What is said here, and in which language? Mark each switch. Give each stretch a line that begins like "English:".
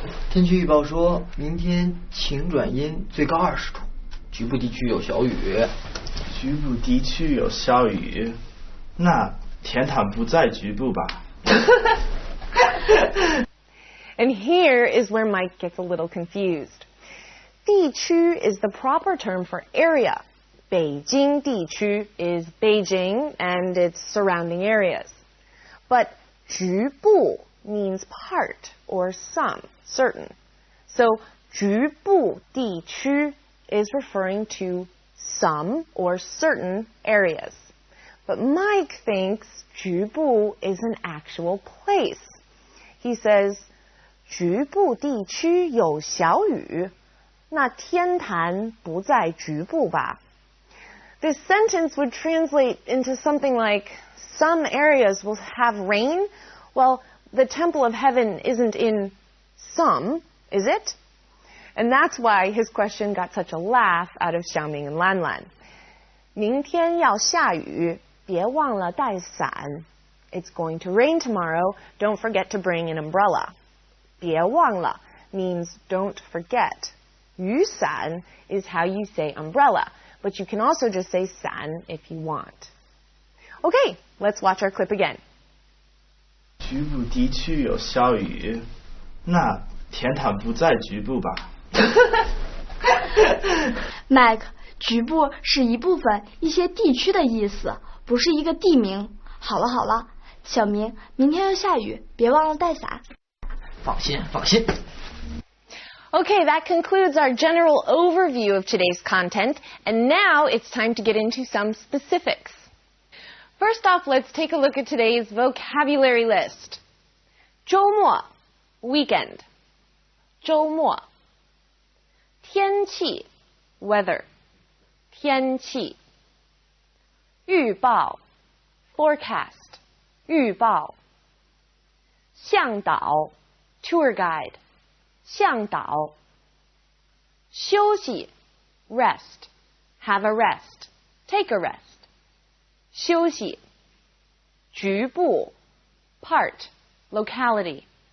Chinese: 天气预报说明天晴转阴，最高20度，局部地区有小雨。局部地区有小雨，那天堂不在局部吧？
English: And here is where Mike gets a little confused. 地区 is the proper term for area. 北京地区 is Beijing and its surrounding areas. But 局部 means part or some, certain. So 局部地区 is referring to some or certain areas. But Mike thinks 局部 is an actual place. He says,
Chinese: 局部地区有小雨，那天坛不在局部吧?
English: This sentence would translate into something like, some areas will have rain. Well, the temple of heaven isn't in some, is it? And that's why his question got such a laugh out of Xiaoming and Lanlan.
Chinese: 明天要下雨，别忘了带伞.
English: It's going to rain tomorrow. Don't forget to bring an umbrella. 别忘了 means don't forget. 雨伞 is how you say umbrella, but you can also just say 伞 if you want. Okay, let's watch our clip again.
Chinese: 局部地区有小雨，那天堂不在局部吧？ Mike, 局部是一部分一些地区的意思，不是一个地名。好了好了，小明，明天要下雨，别忘了带伞。放心，放心。
English: Okay, that concludes our general overview of today's content, and now it's time to get into some specifics. First off, let's take a look at today's vocabulary list. 周末 weekend. 周末 天气 weather. 天气 预报 forecast. 预报 向导 tour guide. 向导 休息 rest. Have a rest. Take a rest. 休息 局部 part. Locality.